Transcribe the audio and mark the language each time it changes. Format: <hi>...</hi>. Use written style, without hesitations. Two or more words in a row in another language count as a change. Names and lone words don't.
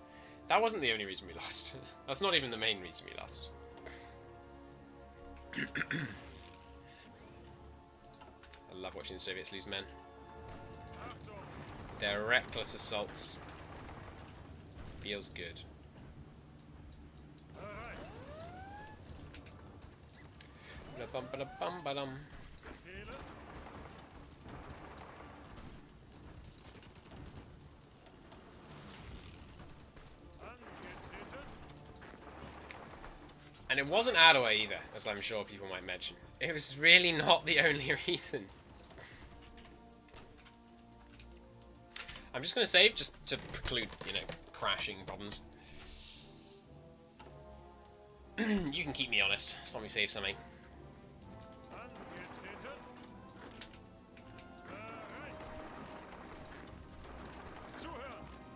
<en>That wasn't the only reason we lost. That's not even the main reason we lost. I love watching the Soviets lose men.</en> <de>Achtung.</de> <en>Their reckless assaults. Feels good.</en> <de>Bereit. Ba-dum-ba-dum-ba-dum. Befehle. Angetreten.</de> <en>And it wasn't Ottawa either, as I'm sure people might mention. It was really not the only reason. I'm just going to save, just to preclude, you know, crashing problems. You can keep me honest, as long as we save something.</en> <de>Angetreten. Bereit. Zuhören.</de>